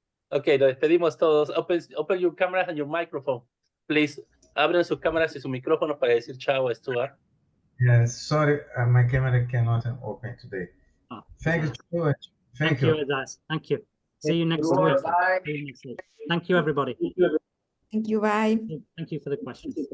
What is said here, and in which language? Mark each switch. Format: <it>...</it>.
<en>Ok,</en> <es>lo despedimos todos.</es> <en>Open your cameras and your microphone.</en> <es>Please, abran sus cámaras y sus micrófonos para decir chao, Stuart.</es> <en>Yes, sorry, my camera cannot open today. Oh, Thank you so much. Thank you, Edas. Thank you. See you next week. Thank you, everybody. Thank you, bye. Thank you for the questions.</en>